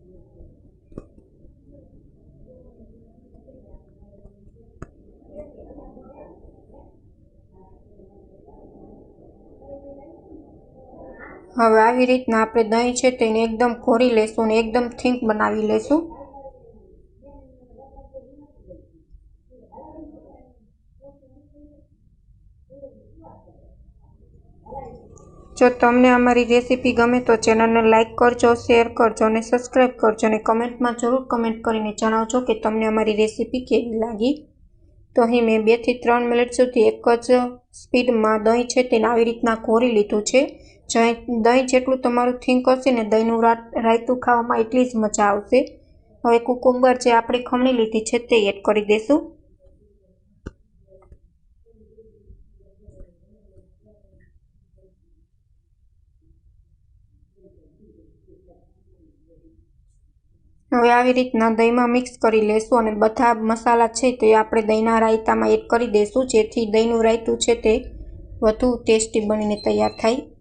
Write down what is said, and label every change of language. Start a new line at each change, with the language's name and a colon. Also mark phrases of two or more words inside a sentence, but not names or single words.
Gujarati: હવે આવી રીતના આપણે દહી છે તેને એકદમ ઘોળી લેશું અને એકદમ થીક બનાવી લેશું। જો તમને અમારી રેસિપી ગમે તો ચેનલ ને લાઈક કરજો, શેર કરજો ને સબ્સ્ક્રાઈબ કરજો ને કમેન્ટ માં જરૂર કમેન્ટ કરીને જણાવજો કે તમને અમારી રેસિપી કેવી લાગી। તો અહીં મેં 2 થી 3 મિનિટ સુધી એક જ સ્પીડ માં દહી છે તેને આવી રીતના ઘોળી લીધું છે। દહી જેટલું તમારું થીક હશે ને દહીનું રાયતું ખાવામાં એટલી જ મજા આવશે। હવે કુકુંબર જે આપણે ખમણી લીધી છે તે એડ કરી દેશું। હવે આવી રીતના દહીમાં મિક્સ કરી લેશું અને બધા મસાલા છે તે આપણે દહીના રાયતામાં એડ કરી દેશું, જેથી દહીનું રાયતું છે તે વધુ ટેસ્ટી બનીને તૈયાર થાય।